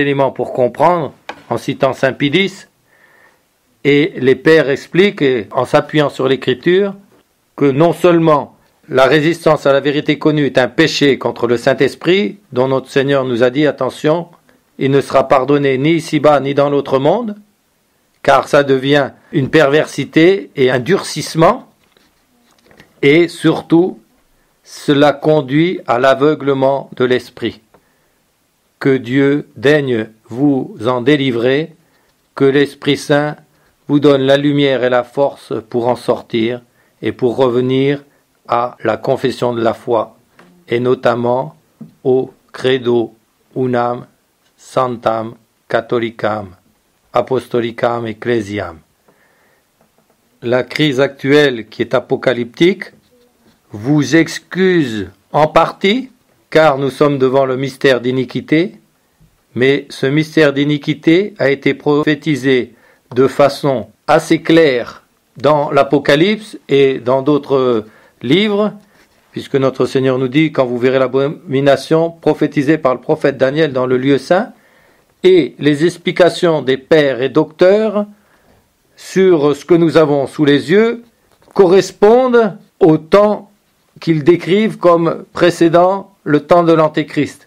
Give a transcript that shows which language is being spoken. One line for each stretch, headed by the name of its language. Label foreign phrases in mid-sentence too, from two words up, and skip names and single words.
French: éléments pour comprendre, en citant saint Pie X, et les pères expliquent, en s'appuyant sur l'écriture, que non seulement la résistance à la vérité connue est un péché contre le Saint-Esprit, dont notre Seigneur nous a dit, attention, il ne sera pardonné ni ici-bas ni dans l'autre monde, car ça devient une perversité et un durcissement, et surtout, cela conduit à l'aveuglement de l'esprit. Que Dieu daigne vous en délivrer, que l'Esprit Saint vous donne la lumière et la force pour en sortir et pour revenir à la confession de la foi, et notamment au
Latin: credo unam santam catholicam apostolicam ecclesiam.
French: La crise actuelle qui est apocalyptique vous excuse en partie, car nous sommes devant le mystère d'iniquité, mais ce mystère d'iniquité a été prophétisé de façon assez claire dans l'Apocalypse et dans d'autres livres, puisque notre Seigneur nous dit, quand vous verrez l'abomination prophétisée par le prophète Daniel dans le lieu saint, et les explications des pères et docteurs sur ce que nous avons sous les yeux correspondent au temps qu'ils décrivent comme précédant le temps de l'Antéchrist.